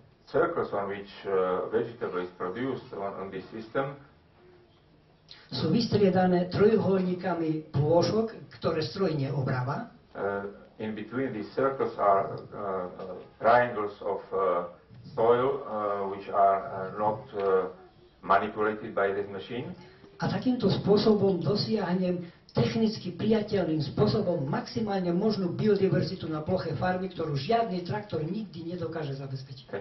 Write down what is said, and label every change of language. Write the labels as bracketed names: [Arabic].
[English] circles on which vegetable is produced on this system [Slovak] sú vystriedané trojuholníkami plôžok, ktoré stroj neobrába. [English] In between these circles are triangles of soil which are not manipulated by this machine. [Slovak] A takýmto spôsobom dosiahnem technicky priateľným spôsobom maximálne možnú biodiverzitu na ploche farmy, ktorú žiadny traktor nikdy nedokáže zabezpečiť.